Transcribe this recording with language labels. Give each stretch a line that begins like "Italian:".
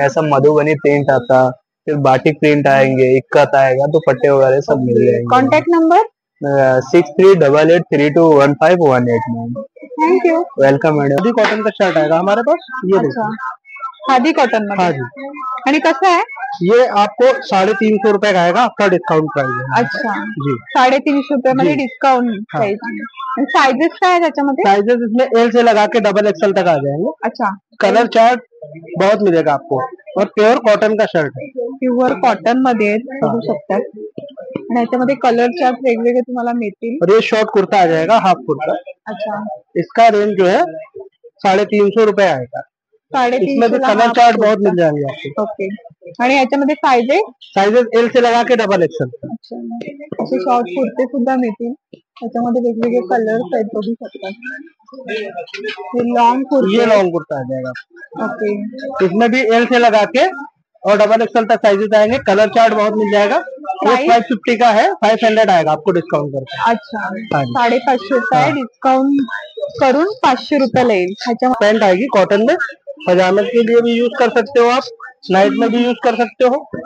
Hindi: ऐसा मधुबनी प्रिंट आता, फिर बाटिक प्रिंट आएंगे, इक्कत आएगा, दुपट्टे वगैरह सब मिल जाएंगे। Contact number? 6388321518 ma'am. Thank you. Welcome madam. Khadi cotton का शर्ट आएगा हमारे पास, ये
Marathi: अच्छा, खादी कॉटन मध्ये।
Hindi: हाँ जी,
Marathi: आणि कसं आहे?
Hindi: ये आपको 350 रुपए का आएगा, आपका डिस्काउंट प्राइस है। अच्छा, जी,
Marathi: 350 रुपयामध्ये डिस्काउंट प्राइस आहे। साइजेस काय आहे त्याच्यामध्ये?
Hindi: साइजेस इसमें एल से लगा के डबल एक्सएल तक आ जाएंगे। अच्छा, कलर चार्ट बहुत मिलेगा आपको, और प्योर कॉटन का शर्ट है।
Marathi: प्युअर कॉटन मध्ये आहेत, बघू शकतात। आणि याच्यामध्ये कलर चार्ट वेगवेगळे तुम्हाला मिळतील।
Hindi: और ये शॉर्ट कुर्ता आ जाएगा, हाफ कुर्ता। अच्छा, इसका रेंज जो है 350 रुपए आएगा। इसमें भी 350 कलर चार्ट बहुत मिल जाएंगे आपको।
Marathi: ओके, आणि याच्यामध्ये साइजेस?
Hindi: साइजेस एल से लगा के डबल एक्सएल।
Marathi: अच्छा, असे शॉर्ट कुर्ते सुद्धा मिळतील। त्याच्यामध्ये वेगवेगळे कलर्स आहेत, बघू शकतात। लॉन्ग कुर्ते,
Hindi: ये लॉन्ग कुर्ता आ जाएगा।
English: okay,
Hindi: इसमें भी एल से लगा के और डबल एक्सएल तक साइजेस आएंगे। कलर चार्ट बहुत मिल जाएगा। ये 550 का है, 500 आएगा आपको डिस्काउंट करके।
Marathi: अच्छा,
Hindi: 550 का है,
Marathi: डिस्काउंट करून 500 रुपयाला येईल। ह्याच्या
Hindi: पैंट आएगी कॉटन में, पजामे के लिए भी यूज कर सकते हो आप, नाइट में भी यूज कर सकते हो।